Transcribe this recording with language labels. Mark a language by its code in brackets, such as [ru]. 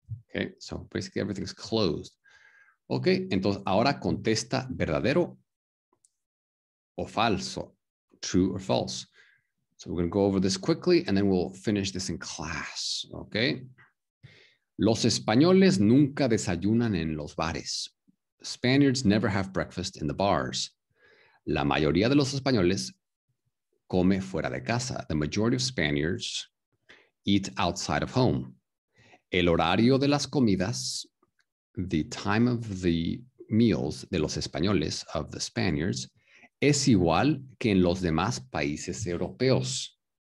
[en] Okay, so basically everything's closed. Okay, [es] entonces ahora contesta verdadero o falso, [en] true or false. So we're going to go over this quickly and then we'll finish this in class. [es] Okay. Los españoles nunca desayunan en los bares. [en] Spaniards never have breakfast in the bars. [es] La mayoría de los españoles come fuera de casa. [en] The majority of Spaniards eat outside of home. [es] El horario de las comidas, [en] the time of the meals [es] de los españoles, [en] of the Spaniards, [es] es igual que en los demás países europeos.